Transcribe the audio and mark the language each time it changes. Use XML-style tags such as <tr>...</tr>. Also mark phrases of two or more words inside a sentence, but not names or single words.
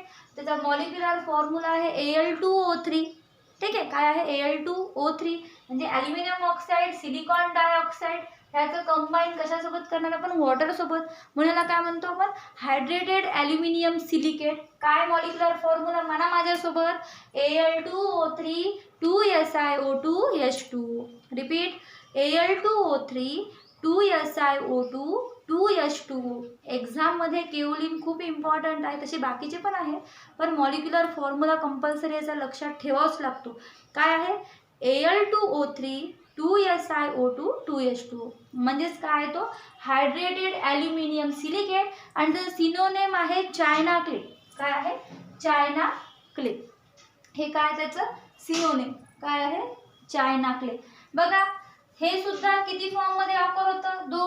<mr>त्याचा</mr> <en>molecular formula</en> <mr>आहे Al2O3. ठीक आहे. काय आहे, Al2O3 म्हणजे</mr> <en>aluminium oxide, silicon dioxide.</en> <mr>ह्याचं कंबाईन कशासोबत करणार आपण, वॉटरसोबत. म्हणून याला काय म्हणतो आपण,</mr> <en>hydrated aluminium silicate.</en> <mr>काय</mr> <en>molecular formula</en> <mr>म्हणा माझ्यासोबत, Al2O3 2SiO2 H2O. रिपीट, Al2O3 2SiO2 2H2O. एक्झाममध्ये केओलिन खूप इम्पॉर्टंट आहे, तसे बाकीचे पण आहे, पण</mr> <en>molecular formula</en> <mr>कंपल्सरी याचा लक्षात ठेवावाच लागतो. काय आहे, Al2O3 2SiO2 2H2O. म्हणजेच काय आहे तो,</mr> <en>hydrated aluminium silicate.</en> <mr>आणि त्याचं सिनोनेम आहे</mr> <en>china clay.</en> <mr>काय आहे,</mr> <en>china clay.</en> <mr>हे काय त्याचं सिनोनेम, काय आहे,</mr> <en>china clay.</en> <mr>बघा, हे सुद्धा किती फॉर्ममध्ये ऑकर होतं, 2.</mr>